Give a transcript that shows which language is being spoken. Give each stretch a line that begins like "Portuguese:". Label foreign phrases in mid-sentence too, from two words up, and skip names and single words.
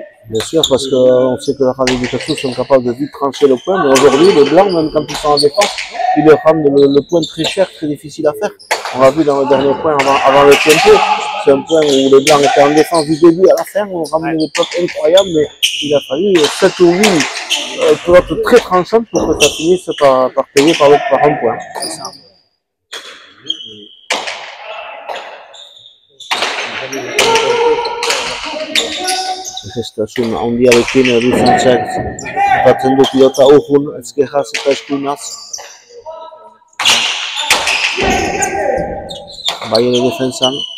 French: Bien sûr, parce qu'on sait que la Rale du Gasso sont capables de vite trancher le point, mais aujourd'hui, les blancs, même quand ils sont en défense, ils leur rendent le point très cher, très difficile à faire. On l'a vu dans le dernier point avant le tempo. C'est un point où les blancs étaient en défense du début à la fin, on ramenait des pelotes incroyables, mais il a fallu 7 ou 8 pelotes très tranchantes pour que ça finisse par payer par un point.
Basque: Gestasun handiarekin Luzentzak batzen du pilota urrun ezkerraz eta eskuinaz. Bai ere defensan.